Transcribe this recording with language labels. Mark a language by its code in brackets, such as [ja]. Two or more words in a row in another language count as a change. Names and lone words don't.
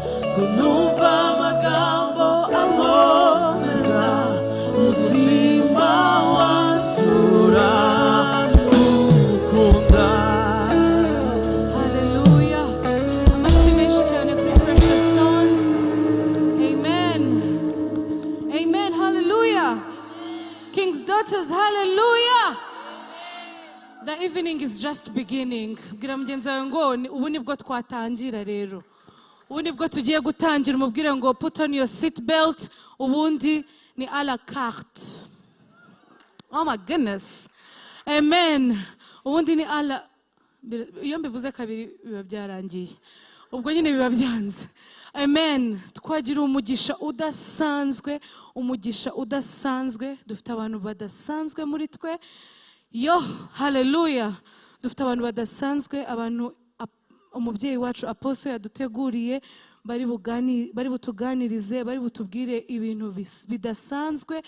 [rw] kunumva amagambo amomeza umutima watura ukunda. Hallelujah. Amashyi menshi cyane kuri Precious Stones. Amen. Amen. Hallelujah. [en] King's Daughters, hallelujah. The evening is just beginning. [rw] Bwira mugenzi wawe ngo ubu nibwo twatangira rero. Ubu nibwo tugiye gutangira, umubwire ngo [en] put on your seat belt. [rw] Ubundi ni [fr] à la carte. [en] Oh my goodness. [rw] Amen. Ubundi ni [fr] à la, [rw] iyo mbivuze kabiri biba byarangiye, ubwo nyine biba byanze. Amen. Twagira umugisha udasanzwe, umugisha udasanzwe. Dufite abantu badasanzwe muri twe. Yo, hallelujah. Dufite abantu badasanzwe, abantu umubyeyi wacu Apostle yaduteguriye bari butuganirize, bari butubwire ibintu bidasanzwe.